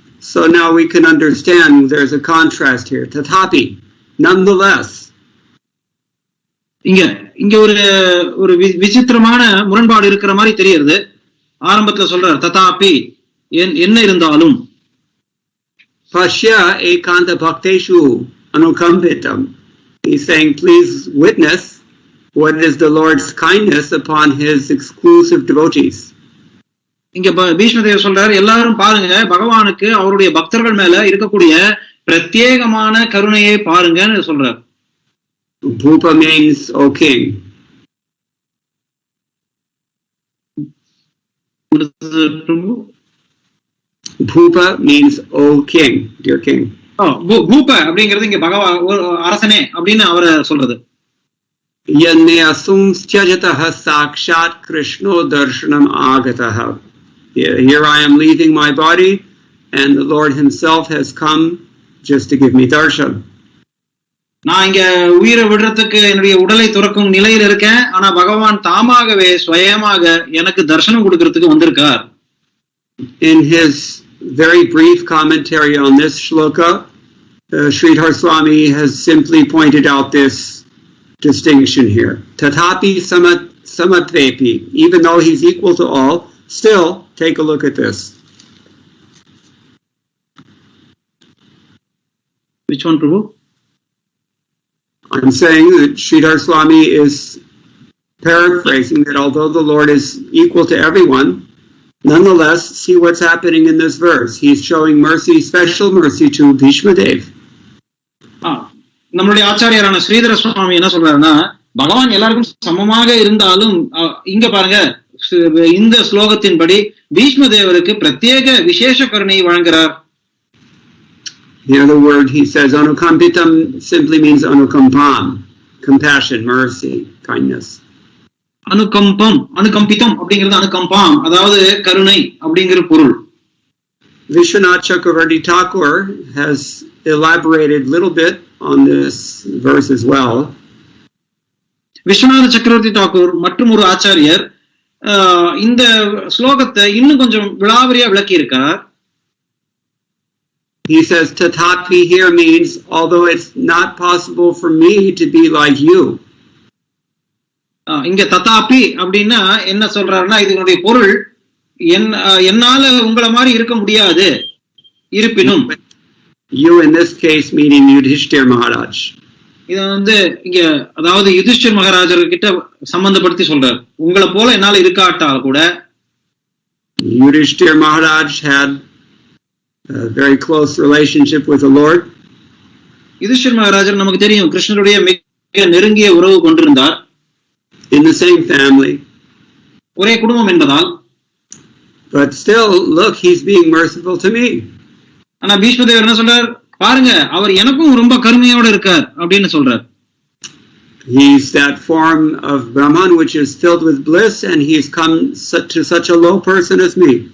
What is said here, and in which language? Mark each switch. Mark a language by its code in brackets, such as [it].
[en] So now we can understand there's a contrast here. Tathapi, nonetheless. [ta] இங்க ஒரு விசித்திரமான முரண்பாடு இருக்கிற மாதிரி தெரியுது. ஆரம்பத்துல சொல்றார் ததாபி, என்ன இருந்தாலும். [sa] Pashya ekanta bhakteshu anukampitam. [en] He's saying, please witness what is the Lord's kindness upon his exclusive devotees. [ta] இங்க பீஷ்மதேவர் சொல்றாரு, எல்லாரும் பாருங்க, பகவானுக்கு அவருடைய பக்தர்கள் மேல இருக்கக்கூடிய பிரத்யேகமான கருணையை பாருங்கன்னு சொல்றாரு. [en] Bhupa means O king. Bhupa means O king, dear king. [ta] பூப அப்படிங்கிறது இங்க பகவான் அரசனே அப்படின்னு அவரை சொல்றது. [sa] Yanne asumstyajatah sakshat krishno darshanam agatah. [en] Here I am leaving my body and the Lord himself has come just to give me darshan. [ta] நான் இங்க உயிரை விடுறதுக்கு என்னுடைய உடலை துறக்கும் நிலையில் இருக்கேன். ஆனா பகவான் தாமாகவே சுயமாக எனக்கு தரிசனம் கொடுக்கிறதுக்கு வந்திருக்கார். [en] In his very brief commentary on this shloka, Sridhar Swami has simply pointed out this distinction here. [sa] Tathapi samatvepi. [en] Even though he's equal to all, still take a look at this. Which one, Prabhu? I'm saying that Sridhar Swami is paraphrasing that although the Lord is equal to everyone, nonetheless, see what's happening in this verse. He's showing mercy, special mercy to Bhishma Dev. [ta] நம்மளுடைய ஆச்சாரியரான ஸ்ரீதர சுவாமி என்ன சொல்றாருன்னா, பகவான் எல்லாருக்கும் சமமாக இருந்தாலும் இங்க பாருங்க, இந்த ஸ்லோகத்தின்படி பீஷ்ம தேவருக்கு பிரத்யேக விசேஷ கருணை வழங்குகிறார். [en] Here the word he says anukampitam simply means anukampam, compassion, mercy, kindness. [ta] அனுகம்பித்தம் அப்படிங்கிறது அனுகம்பாம், அதாவது கருணை அப்படிங்கிற பொருள். [en] Vishwanath Chakravarti Thakur has elaborated a little bit on this verse as well. [ta] Viswanatha சக்கரவர்த்தி தாக்கூர் மற்றும் ஒரு ஆச்சாரியர் இந்த ஸ்லோகத்தை இன்னும் கொஞ்சம் விளாவரியா விளக்கி இருக்கார். [en] He says tathapi here means although it's not possible for me to be like you. [ta] இங்க ததாபி அப்படின்னா என்ன சொல்றாருன்னா, இதனுடைய பொருள் என்னால உங்களை மாதிரி இருக்க முடியாது, இருப்பினும். [en] You in this case meaning Yudhishthir Maharaj. [ta] இத இங்க அதாவது யுதிஷ்டிர் மகாராஜர் கிட்ட சம்பந்தப்படுத்தி சொல்றார். உங்களை போல என்னால இருக்காட்டால் கூட. [en] Yudhishthir Maharaj had a very close relationship with the Lord. [ta] யுதிஷ்டிர் மகாராஜர் நமக்கு தெரியும் கிருஷ்ணருடைய மிக நெருங்கிய உறவு கொண்டிருந்தார். [en] In the same family. [ta] ஒரே குடும்பம் என்பதால். [en] But still, look, he's being merciful to me. [ta] ஆனா பீஷ்மதேவர் என்ன சொல்றார், பாருங்க அவர் எனக்கும் ரொம்ப கருணையோட இருக்கார் அப்படின்னு சொல்றார். [en] He's that form of Brahman which is filled with bliss, and he's come to such a low person as me.